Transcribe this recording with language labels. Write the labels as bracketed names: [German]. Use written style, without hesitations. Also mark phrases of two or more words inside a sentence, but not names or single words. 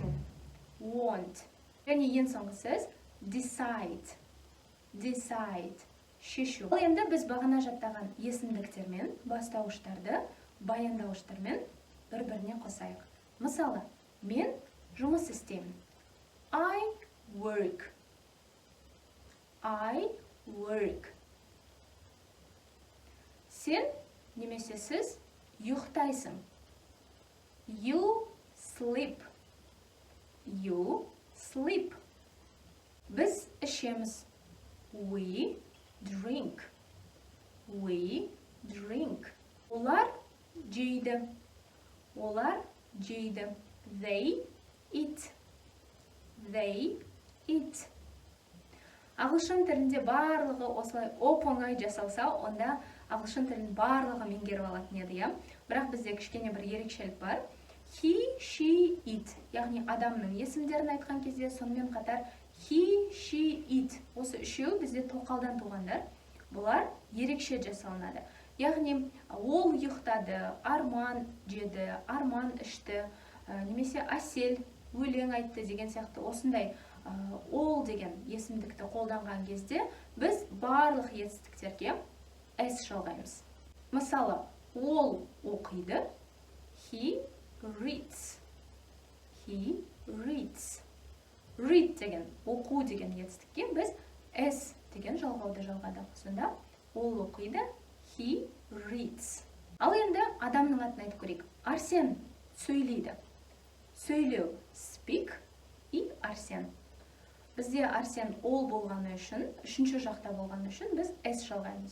[Kazakh] Want. Және ең соңғы сөз decide, шешу. Ал енді біз бағана жаттаған есімдіктермен, бастауыштарды, баяндауыштармен бір-біріне қосайық. Мысалы, мен жұмыс істеймін. [English] I work. [Kazakh] Сен немесе сіз ұйықтайсың. [English] You sleep. [Kazakh] Біз ішеміз. [English] We drink. [Kazakh] Олар жейді. [English] They eat. [Kazakh] Ағылшын тілінде барлығы осылай оп-оңай жасалса, онда ағылшын тілін барлығы меңгеріп алатын еді, иә? Бірақ бізде кішкене бір ерекшелік бар. [English] He, she, it. [Kazakh] Яғни адамның есімдерін айтқан кезде, сонымен қатар [English] he, she, it. [Kazakh] Осы үшеу бізде тоқалдан туғандар. Бұлар ерекше жасалынады. Яғни ол ұйықтады, Арман жеді, Арман ішті, немесе Асел өлең айтты деген сияқты осындай ол деген есімдікті қолданған кезде біз барлық етістіктерге s жалғаймыз. Мысалы, ол оқиды. [English] He reads. [Kazakh] Read деген, оқу деген етістікке біз s деген жалғауды жалғадық. Сонда ол оқиды. [English] He reads. [Kazakh] Ал енді адамның атын айтып көрейік. Арсен сөйлейді. Сөйлеу speak и Арсен. Бізде Арсен ол болғаны үшін, үшінші жақта болғаны үшін біз s жалғаймыз.